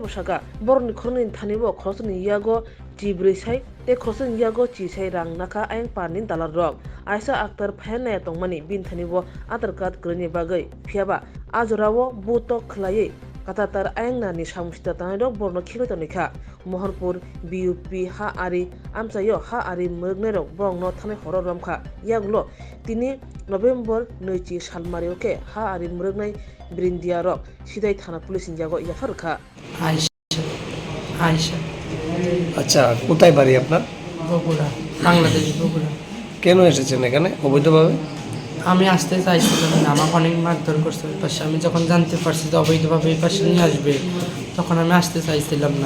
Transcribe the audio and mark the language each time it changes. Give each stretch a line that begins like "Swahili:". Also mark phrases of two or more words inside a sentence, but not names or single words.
Turkic languages: bosaka borni khorokni thanibo khorosani yago Tibri sai te khorosani yago chi sai rang naka ayang panin dalar rok Aisa Akhtar phane tongmani bin thanibo Aadhaar card kroni bagai phiaba ajorao buto khlai katatar ayangna ni samustha tanai borno khiloi tonika Mohanpur BUP ha ari amchayo ha ari mrgnero borongno thanai horo romkha yaglo tini November 2 salmarioke ha ari mrgnai brindia rok sidai thana police jago yafarkha
Bangla: আয়শা আচ্ছা কোথায় বাড়ি আপনার? বগুড়া, বাংলাদেশ বগুড়া। কেন এসেছেন এখানে অবৈধভাবে? আমি আসতে চাইছিলাম না, আমাকে অনেক মারধর করছে ওই পাশে। আমি যখন জানতে পারছি যে অবৈধভাবে এই পাশে নিয়ে আসবে তখন আমি আসতে চাইছিলাম না।